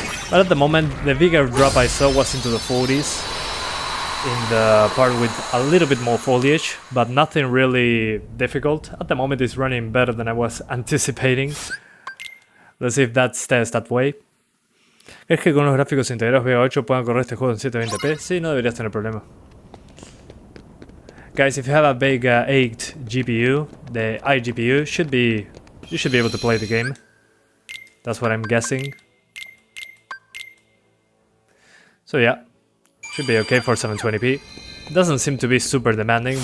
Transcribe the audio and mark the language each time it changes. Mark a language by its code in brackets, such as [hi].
[en] But at the moment, the bigger drop I saw was into the 40s. In the part with a little bit more foliage, but nothing really difficult. At the moment it's running better than I was anticipating. Let's see if that stays that way. [es] ¿Crees que con los gráficos integrados EVGA 8 puedan correr este juego en 720p? Sí, no deberías tener problema. [en] Guys, if you have a EVGA 8 GPU, the iGPU you should be able to play the game. That's what I'm guessing. So yeah. Should be okay for 720p. It doesn't seem to be super demanding.